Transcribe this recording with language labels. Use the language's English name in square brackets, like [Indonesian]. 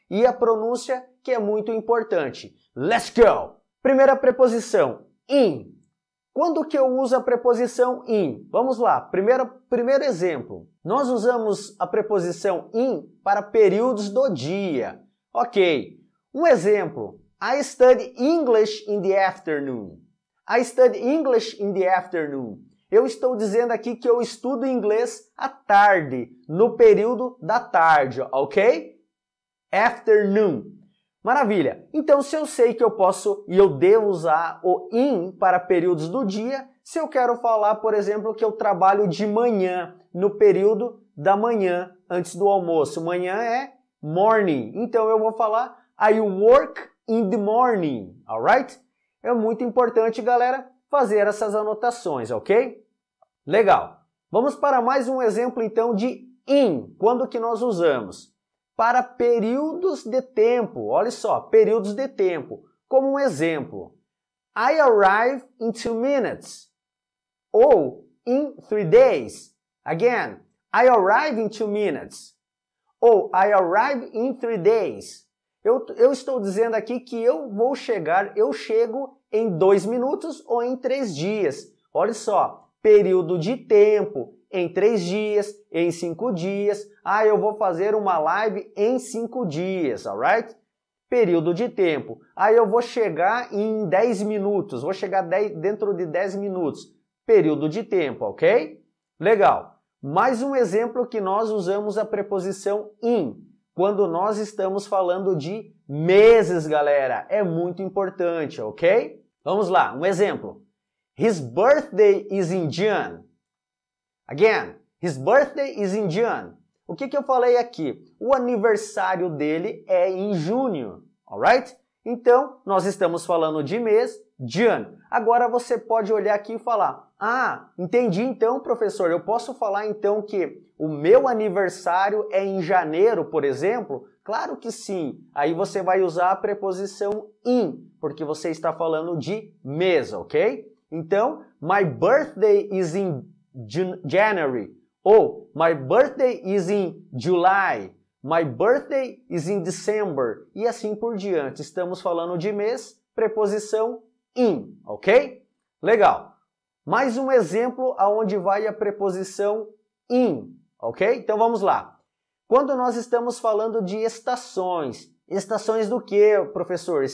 [Portuguese] E a pronúncia, que é muito importante. [English] Let's go! [Portuguese] Primeira preposição, in. Quando que eu uso a preposição in? Vamos lá, primeiro exemplo. Nós usamos a preposição in para períodos do dia. Ok, um exemplo. [English] I study English in the afternoon. I study English in the afternoon. [Portuguese] Eu estou dizendo aqui que eu estudo inglês à tarde, no período da tarde, ok? Afternoon. Maravilha! Então, se eu sei que eu posso e eu devo usar o in para períodos do dia, se eu quero falar, por exemplo, que eu trabalho de manhã, no período da manhã, antes do almoço. Manhã é morning. Então, eu vou falar [English] I work in the morning, [Portuguese] alright? É muito importante, galera, fazer essas anotações, ok? Legal. Vamos para mais um exemplo, então, de in. Quando que nós usamos? Para períodos de tempo. Olha só, períodos de tempo. Como um exemplo. [English] I arrive in 2 minutes. Ou in 3 days. Again, I arrive in 2 minutes. Ou I arrive in 3 days. [Portuguese] Eu estou dizendo aqui que eu chego em 2 minutos ou em 3 dias. Olha só, período de tempo, em 3 dias, em 5 dias. Ah, eu vou fazer uma live em 5 dias, alright? Período de tempo. Ah, eu vou chegar em 10 minutos, vou chegar dentro de 10 minutos. Período de tempo, ok? Legal. Mais um exemplo que nós usamos a preposição in. Quando nós estamos falando de meses, galera. É muito importante, ok? Vamos lá, um exemplo. [English] His birthday is in June. Again, his birthday is in June. [Portuguese] O que eu falei aqui? O aniversário dele é em junho, alright? Então, nós estamos falando de mês, June. Agora você pode olhar aqui e falar, ah, entendi então, professor, eu posso falar então que o meu aniversário é em janeiro, por exemplo? Claro que sim. Aí você vai usar a preposição in, porque você está falando de mês, ok? [English] Então, my birthday is in January. Ou, my birthday is in July. My birthday is in December. [Portuguese] E assim por diante. Estamos falando de mês, preposição in, ok? Legal. Mais um exemplo aonde vai a preposição in, ok? Então vamos lá. Quando nós estamos falando de estações. Estações do que, professor?